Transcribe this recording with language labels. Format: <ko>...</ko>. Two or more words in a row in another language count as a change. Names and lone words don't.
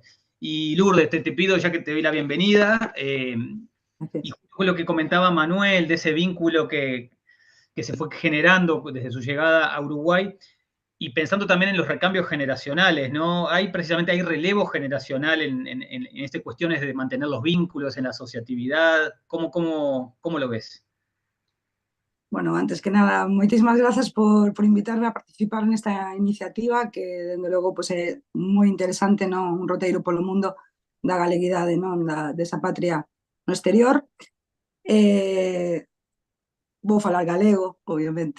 <es>Y Lourdes, te pido, ya que te doy la bienvenida, y fue lo que comentaba Manuel, de ese vínculo que se fue generando desde su llegada a Uruguay, y pensando también en los recambios generacionales, ¿no? Hay relevo generacional en estas cuestiones de mantener los vínculos, en la asociatividad. ¿Cómo lo ves? Bueno,</es> <gl>antes que nada, moitísimas grazas por invitarme a participar nesta iniciativa, que, dende logo, pois, é moi interesante, non? Un roteiro polo mundo da galeguidade, non? Desa patria no exterior. Vou falar galego, obviamente.</gl>